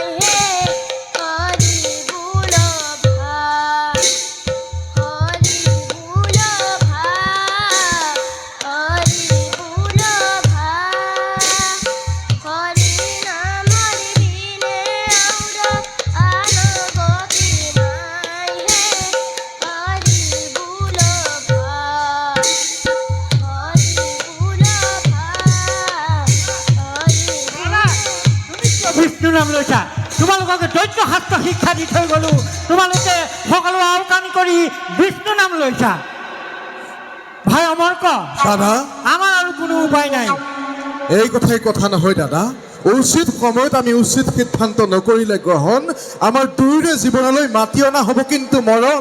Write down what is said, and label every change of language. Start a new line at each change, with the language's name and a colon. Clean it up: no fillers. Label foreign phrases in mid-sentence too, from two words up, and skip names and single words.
Assamese: হে হরি বুলো ভাই হরি বুলো ভাই হরি বুলো ভাই হরি নামার বিনে আউরা আনগতি নাই হে হরি বুলো ভাই হরি বুলো ভাই বিষ্ণু নাম লৈছা তোমালোকক দৈত্য শাস্ত্ৰ শিক্ষা দি থৈ গ'লো তোমালোকে সকলো আওকাণি কৰি বিষ্ণু নাম লৈছা ভাই অমৰ্ক দাদা আমাৰ আৰু কোনো উপায় নাই এই কথাই কথা নহয় দাদা উচিত সময়ত আমি উচিত সিদ্ধান্ত নকৰিলে গ্ৰহণ আমাৰ দুয়োৰে জীৱনলৈ মাতি অনা হ'ব কিন্তু মৰণ